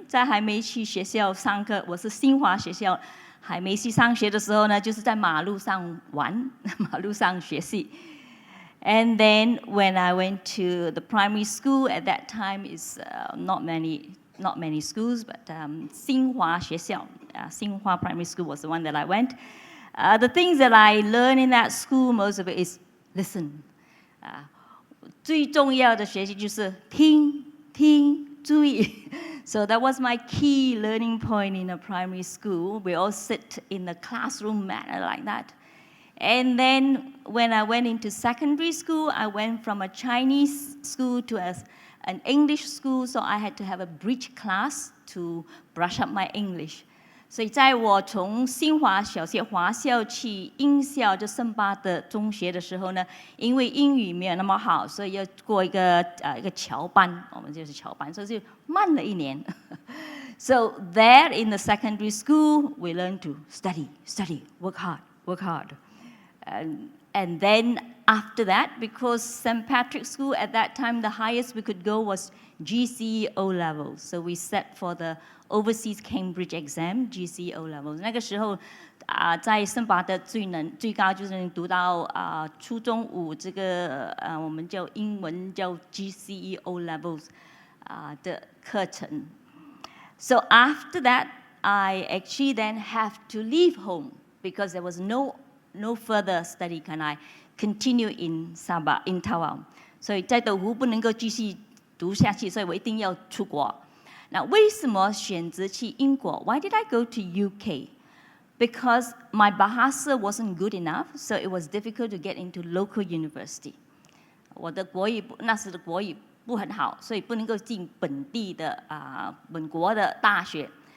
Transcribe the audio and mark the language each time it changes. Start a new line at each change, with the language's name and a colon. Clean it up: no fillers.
Chinese: 在还没去学校上课，我是新华学校，还没去上学的时候呢，就是在马路上玩，马路上学习。
English: And then when I went to the primary school, at that time is not many schools, but 新华学校，新华 primary school was the one that I went. The things that I learned in that school, most of it is listen.
Chinese: 最重要的学习就是听注意。
English: So that was my key learning point in a primary school. We all sit in the classroom manner like that. And then when I went into secondary school, I went from a Chinese school to an English school, so I had to have a bridge class to brush up my English.
Chinese: 所以在我从新华小学华校去英校就圣巴的中学的时候呢，因为英语没有那么好，所以要过一个侨班，我们就是侨班，所以就慢了1年。
English: So there in the secondary school, we learned to study, work hard. And then after that, because St. Patrick's School at that time, the highest we could go was GCE O-level. So we set for the Overseas Cambridge Exam, GCE O-level.
Chinese: 那个时候在圣巴的最高就是能读到初中5这个我们叫英文叫 GCE O-levels 的课程。
English: So after that, I actually then have to leave home because there was no further study can I continue in Sabah, in Tawau.
Chinese: 所以在德湖不能够继续读下去，所以我一定要出国。那为什么选择去英国 ？
English: Why did I go to UK? Because my Bahasa wasn't good enough, so it was difficult to get into local university.
Chinese: 我的国语那时的国语不很好，所以不能够进本地的本国的大学。